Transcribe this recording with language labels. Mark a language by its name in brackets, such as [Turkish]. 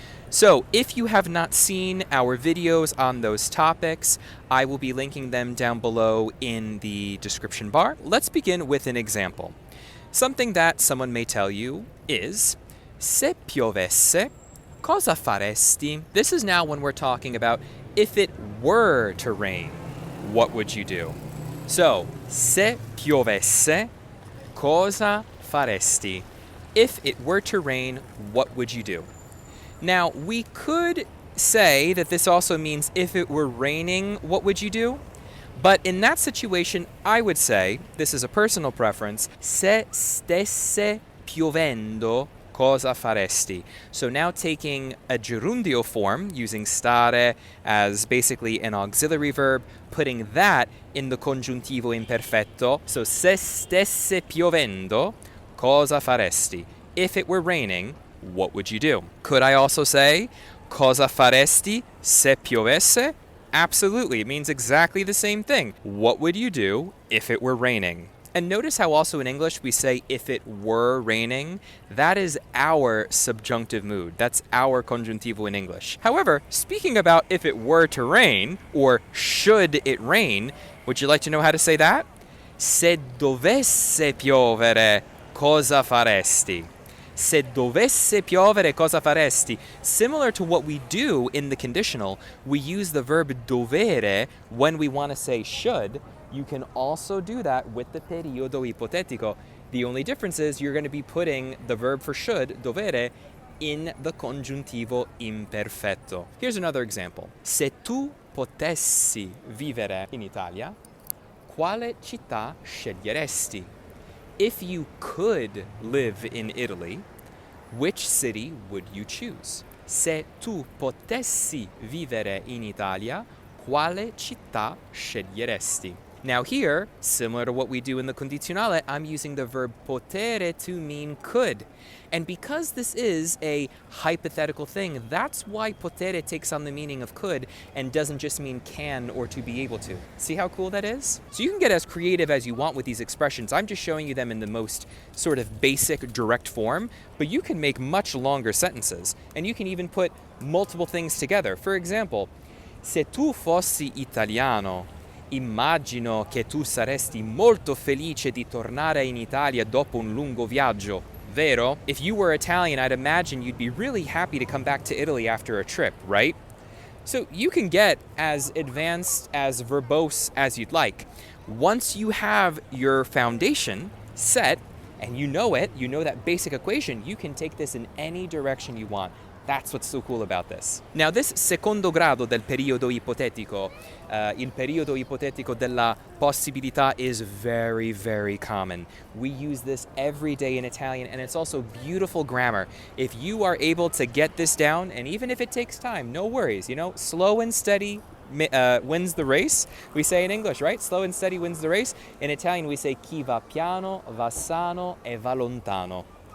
[English] So, if you have not seen our videos on those topics, I will be linking them down below in the description bar. Let's begin with an example. Something that someone may tell you is, [Italian] se piovesse, cosa faresti? [English] This is now when we're talking about if it were to rain, what would you do? So, [Italian] se piovesse, cosa faresti? [English] If it were to rain, what would you do? Now, we could say that this also means if it were raining, what would you do? But in that situation, I would say, this is a personal preference, [Italian] se stesse piovendo, cosa faresti? [English] So now taking a gerundio form, using stare as basically an auxiliary verb, putting that in the congiuntivo imperfetto. So [Italian] se stesse piovendo, cosa faresti? [English] If it were raining, what would you do? Could I also say, [Italian] cosa faresti se piovesse? [English] Absolutely, it means exactly the same thing. What would you do if it were raining? And notice how also in English we say if it were raining. That is our subjunctive mood. That's our congiuntivo in English. However, speaking about if it were to rain, or should it rain, would you like to know how to say that? [Italian] Se dovesse piovere, cosa faresti? Se dovesse piovere, cosa faresti? [English] Similar to what we do in the conditional, we use the verb dovere when we want to say should. You can also do that with the periodo ipotetico. The only difference is you're going to be putting the verb for should, dovere, in the congiuntivo imperfetto. Here's another example. [Italian] Se tu potessi vivere in Italia, quale città sceglieresti? [English] If you could live in Italy, which city would you choose? [Italian] Se tu potessi vivere in Italia, quale città sceglieresti? [English] Now here, similar to what we do in the condizionale, I'm using the verb potere to mean could. And because this is a hypothetical thing, that's why potere takes on the meaning of could and doesn't just mean can or to be able to. See how cool that is? So you can get as creative as you want with these expressions. I'm just showing you them in the most sort of basic, direct form, but you can make much longer sentences. And you can even put multiple things together. For example, [Italian] se tu fossi italiano, immagino che tu saresti molto felice di tornare in Italia dopo un lungo viaggio, vero? [English] If you were Italian, I'd imagine you'd be really happy to come back to Italy after a trip, right? So you can get as advanced, as verbose as you'd like. Once you have your foundation set, and you know it, you know that basic equation, you can take this in any direction you want. That's what's so cool about this. Now this [Italian] secondo grado del periodo ipotetico, il periodo ipotetico della possibilità [English] is very, very common. We use this every day in Italian, and it's also beautiful grammar. If you are able to get this down, and even if it takes time, no worries, slow and steady wins the race. We say in English, right? Slow and steady wins the race. In Italian, we say [Italian] chi va piano, va sano e va lontano.